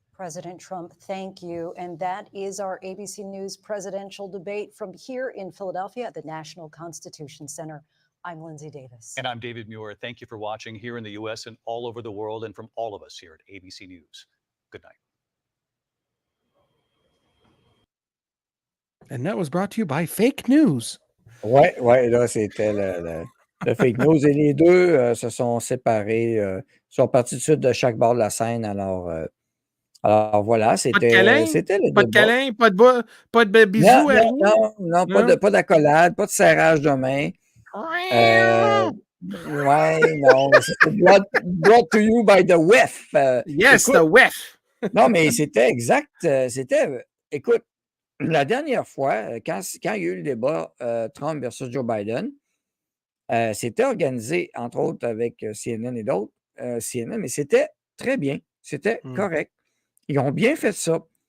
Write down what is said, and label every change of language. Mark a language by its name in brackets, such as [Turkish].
[English] President Trump, thank you. And that is our ABC News presidential debate from here in Philadelphia at the National Constitution Center. I'm Lindsay Davis. And I'm David Muir. Thank you for watching here in the U.S. and all over the world, and from all of us here at ABC News. Good night. And that was brought to you by Fake News. [French] Ouais, là, c'était le fake news. Et les deux se sont séparés, sont partis tout de suite de chaque bord de la scène. Alors voilà, c'était le Pas de débat. câlin, pas de bisous. Non, pas d'accolade, pas de serrage de main. Ouais, non, c'était [English] brought to you by the WEF. Yes, [French] écoute, [English] the WEF. [French] Non, mais c'était exact. Écoute, la dernière fois, quand il y a eu le débat Trump versus Joe Biden, c'était organisé, entre autres, avec CNN et d'autres, CNN, mais c'était très bien. C'était correct. Ils ont bien fait ça.